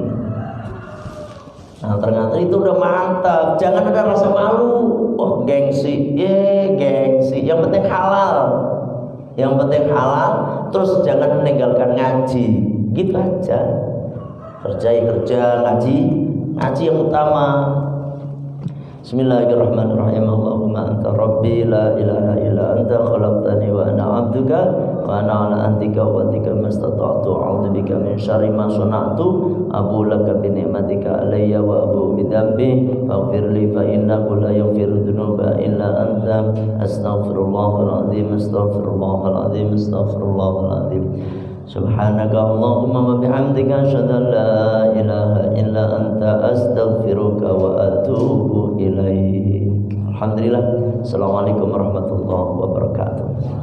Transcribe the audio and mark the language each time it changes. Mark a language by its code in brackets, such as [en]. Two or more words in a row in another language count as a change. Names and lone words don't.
[id] Nah ternyata itu udah mantap. Jangan ada rasa malu. Oh gengsi, gengsi. Yang penting halal. Terus jangan meninggalkan ngaji. Gitu aja. Kerja, ngaji yang utama. Bismillahirrahmanirrahim. [ar] اللهم أنت ربي لا إله إلا أنت خلقتني وأنا عبدك وأنا على عهدك ووعدك ما استطعت أعوذ بك من شر ما صنعت أبوء لك بنعمتك علي وأبوء بذنبي فاغفر لي فإنه لا يغفر الذنوب إلا أنت أستغفر الله العظيم. سبحانك اللهم وبحمدك أشهد أن لا إله إلا أنت أستغفرك وأتوب إليك. Alhamdulillah. السلام عليكم ورحمة الله وبركاته.